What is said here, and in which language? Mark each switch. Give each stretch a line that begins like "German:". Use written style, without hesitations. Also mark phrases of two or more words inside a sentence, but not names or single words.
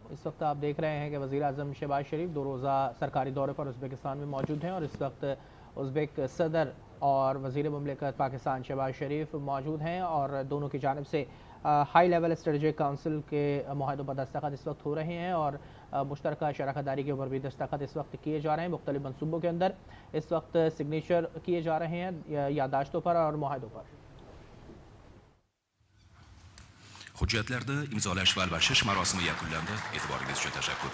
Urdu: اس وقت آپ دیکھ رہے ہیں کہ وزیر اعظم شہباز شریف 2 روزہ سرکاری دورے پر ازبکستان میں موجود ہیں اور اس وقت ازبک صدر اور وزیر مملکت پاکستان شہباز شریف موجود ہیں اور دونوں کی جانب سے
English: high level strategic council
Urdu: کے معاہدوں پر دستخط اس وقت ہو رہے ہیں اور مشترکہ شراکت داری کے اوپر بھی دستخط اس وقت کیے جا رہے ہیں. مختلف منصوبوں کے اندر اس وقت سگنیچر کیے جا رہے ہیں یادداشتوں پر اور معاہدوں پر.
Uzbek: Hujjatlarda imzolash va almashish marosimi yakunlandi. E'tiboringiz uchun tashakkur.